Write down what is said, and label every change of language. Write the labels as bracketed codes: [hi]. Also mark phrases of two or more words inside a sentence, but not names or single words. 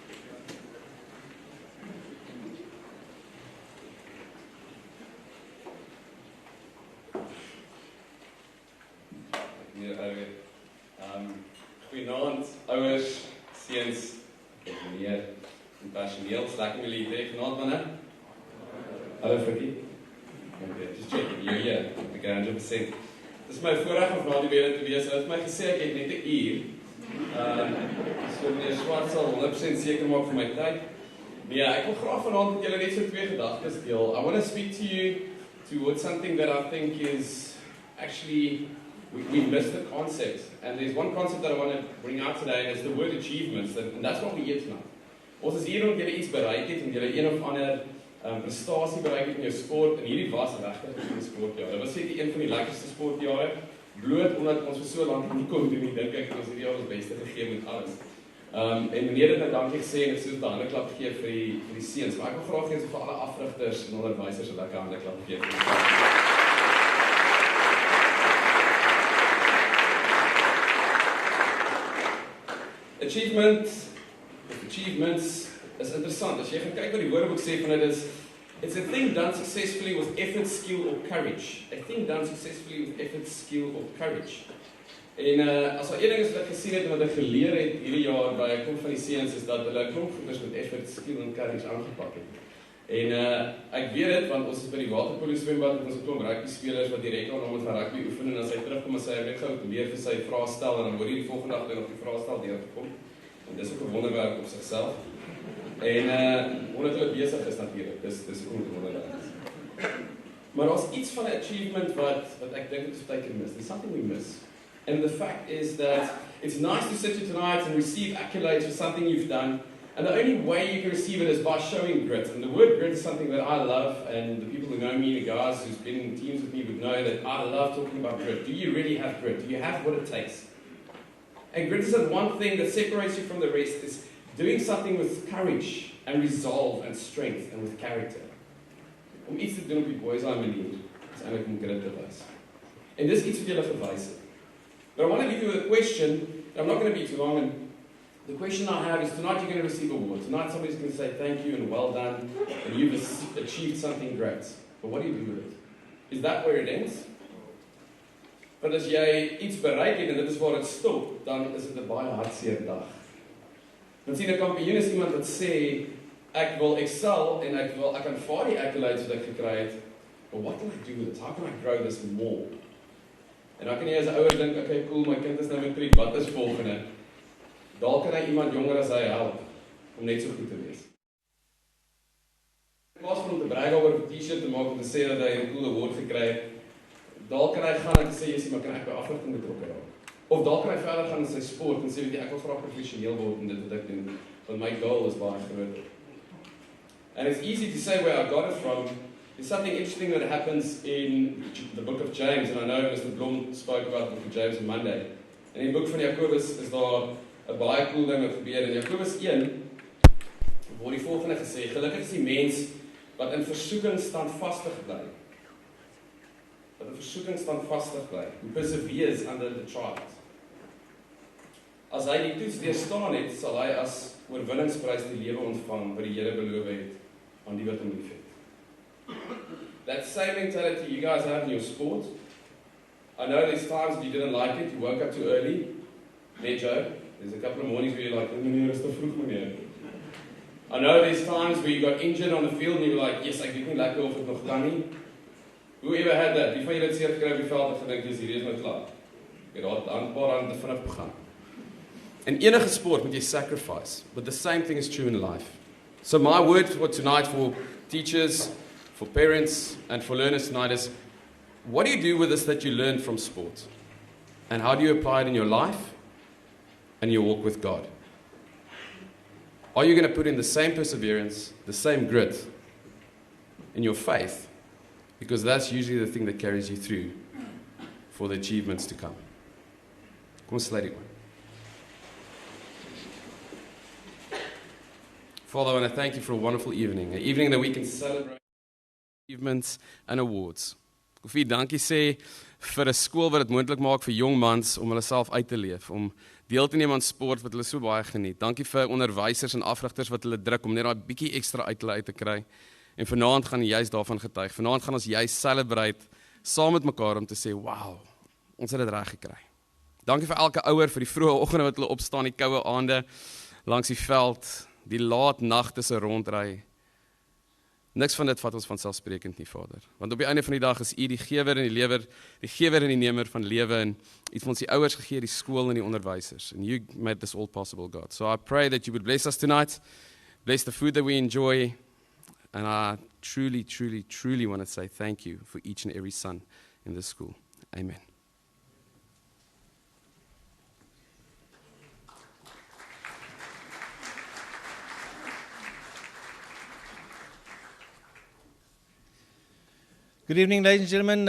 [af] Goeienaand, ouers, seuns, meneer en personeel, lekker om julle hier vanaand manne. Hallo Frikkie. [en] Okay, just checking, you're here. Okay, 100%. [af] Dis my voorreg om vanaand weer te wees. Hulle het my gesê ek het net 'n uur. So meneer Swart sal 100% seker maak vir my tyd. Nee, ek wil graag vanaand met julle net so twee gedagtes deel. [en] I want to speak to you towards something that I think is actually we missed the concept, and there's one concept that I want to bring out today, and it's the word achievements, and that's what we hear tonight. [af] Ons is hier om julle iets bereik het, en julle een of ander prestasie bereik het in jou sport, en hierdie was regtig 'n goeie sportjaar. Dit was seker een van die lekkerste sportjare, bloot omdat ons vir so lank nie kon doen nie, dink ek het ons hierdie jaar ons beste gegee met alles. En meneer het nou dankie gesê, en ek soos 'n handeklap gee vir die seuns, maar ek wil graag hê vir alle afrigters en onderwysers 'n lekker handeklap gee vir die Achievements is interessant. As jy gaan kyk wat die Woordeboek sê van dit is, [en] it's a thing done successfully with effort, skill or courage. A thing done successfully with effort, skill or courage. [af] En as al een ding is wat ek gesien het en wat ek geleer het hierdie jaar by 'n klomp van die seuns is dat hulle 'n klomp goeders met [en] effort, skill [af] en courage aangepak het. En ek weet dit want ons is by die waterpolo swembad met ons 'n klomp rugby spelers wat direk aan hom van rugby oefen en as hy terugkom en sê hy net gou weer vir sy vrae stel en dan word hy die volgende dag nog die vrae stel deur te kom. En dis ook 'n wonderwerk op sigself. En omdat hulle besig is natuurlik, dis ook 'n wonderwerk. Maar daar's iets van 'n achievement wat ek dink ons baie keer mis. [en] There's something we miss. And the fact is that it's nice to sit here tonight and receive accolades for something you've done. And the only way you can receive it is by showing grit. And the word grit is something that I love, and the people who know me, the guys who's been in teams with me would know that I love talking about grit. Do you really have grit? Do you have what it takes? And grit is the one thing that separates you from the rest, is doing something with courage and resolve and strength and with character. [af] Om iets te doen op die boys' manier, is eintlik om grit te wys. En dis iets wat julle verwys het. [en] But I want to leave you with a question, and I'm not going to be too long, and the question I have is, tonight you're going to receive awards. Tonight somebody's going to say thank you and well done, and you've achieved something great. But what do you do with it? Is that where it ends? [af] Want as jy iets bereik het en dit is waar dit stop, dan is dit 'n baie hartseer dag. Want sien 'n kampioen is iemand wat sê, ek wil excel en ek aanvaar die accolades wat ek gekry het, [en] but what can I do with it? How can I grow this more? [af] En dan kan jy as 'n ouer dink, [en] okay, cool, [af] my kind is nou matriek, wat is volgende? Dalk kan hy iemand jonger as hy help om net so goed te wees. In plaas van om te brag oor 'n T-shirt te maak om te sê dat hy 'n [en] cool award [af] gekry het, dalk kan hy gaan en sê, "Jessie, maar kan ek by afrigting betrokke raak?" Of dalk kan hy verder gaan in sy sport en sê, "Weet jy, ek wil graag professioneel word in dit wat ek doen, want my goal is baie groter." [en] And it's easy to say where I got it from. There's something interesting that happens in the book of James, and I know Mr. Blom spoke about the book of James on Monday. [af] En in die boek van Jakobus is daar 'n baie cool ding wat gebeur. In Jakobus 1 word die volgende gesê: "Gelukkig is die mens wat in versoeking standvastig bly." Wat in versoeking standvastig bly. [en] Who perseveres under the trials. [af] As hy die toets deurstaan het, sal hy as oorwinningsprys die lewe ontvang wat die Here beloof het aan die wat hom liefhet. [en] That same mentality you guys have in your sport. I know there's times when you didn't like it, you woke up too early. Nee, Joe, there's a couple of mornings where you're like, [af] "Meneer, is te vroeg, meneer." [en] I know there's times where you got injured on the field and you were like, "Yes, [af] ek weet nie lekker of ek nog kan nie." [en] Whoever had that? [af] Wie van julle het seer gekry op die veld en gedink, "Dis hierdie is nou klaar." Jy het daar 'n paar aan te vinnig begin. In enige sport moet jy [en] sacrifice, but the same thing is true in life. So my word for tonight for teachers, for parents, and for learners tonight is, what do you do with this that you learned from sport? And how do you apply it in your life and your walk with God? Are you going to put in the same perseverance, the same grit in your faith? Because that's usually the thing that carries you through for the achievements to come. [af] Kom ons sluit die oë. [en] Father, I want to thank you for a wonderful evening, an evening that we can celebrate achievements and awards. [af] Ek wil vir dankie sê vir 'n skool wat dit moontlik maak vir jong mans om hulle self uit te leef, om deel te neem aan sport wat hulle so baie geniet. Dankie vir onderwysers en afrigters wat hulle druk om net daai bietjie ekstra uit hulle uit te kry. En vanaand gaan jy daarvan getuig. Vanaand gaan ons jy celebrate saam met mekaar om te sê, "Wow, ons het dit reg gekry." Dankie vir elke ouer vir die vroeë oggende wat hulle opstaan, die koue aande langs die veld, die laat nagte se rondry. Niks van dit vat ons vanselfsprekend nie, Vader. Want op die einde van die dag is U die gewer en die gewer en die nemer van lewe, en U het ons die ouers gegee, die skool en die onderwysers. [en] And You made this all possible, God. So I pray that You would bless us tonight, bless the food that we enjoy, and I truly, truly, truly want to say thank You for each and every son in this school. Amen. Good evening, ladies and gentlemen.